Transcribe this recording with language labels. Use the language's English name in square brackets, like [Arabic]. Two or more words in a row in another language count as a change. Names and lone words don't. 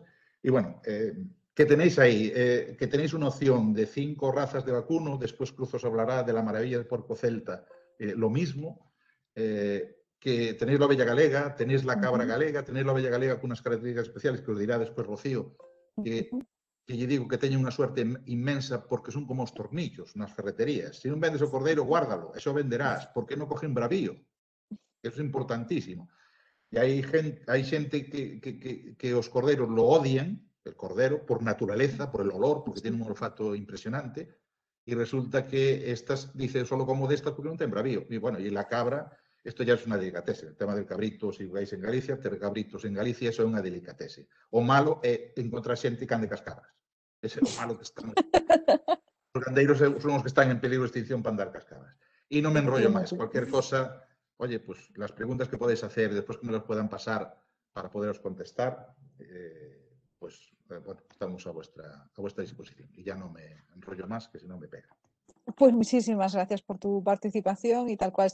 [Spanish] Y bueno, ¿qué tenéis ahí? Que tenéis una opción de 5 razas de vacuno, después Cruz os hablará de la maravilla del [Galician] porco celta, [Spanish] lo mismo, que tenéis la oveja galega, tenéis la cabra galega, tenéis la oveja galega con unas características especiales que os dirá después Rocío, [Galician] que lle digo que teñen unha suerte inmensa porque son como os tornillos nas ferreterías. Se non vendes o cordeiro, guárdalo, eso venderás. Por que non cogen bravío? Eso é importantísimo. E hai xente que os cordeiros lo odian, [Spanish] el cordero, por naturaleza, por el olor, porque tiene un olfato impresionante, y resulta que estas, dice, solo como de estas [Galician] porque non ten bravío. [Spanish] Y bueno, y la cabra, esto ya es una delicatese. El tema del cabrito, si vais en Galicia, [Galician] ter cabritos en Galicia, eso é unha delicatese. O malo é encontrar xente que ande cas cabras. Ese é o malo que están. Os gandeiros son os que están [Spanish] en peligro de extinción [Galician] para andar cas cabras. [Spanish] Y no me enrollo más. Cualquier cosa, oye, pues las preguntas que podéis hacer, después que me las puedan pasar para poderos contestar, pues bueno, estamos a vuestra disposición. Y ya no me enrollo más, que si no me pega. Pues muchísimas gracias por tu participación y tal cual.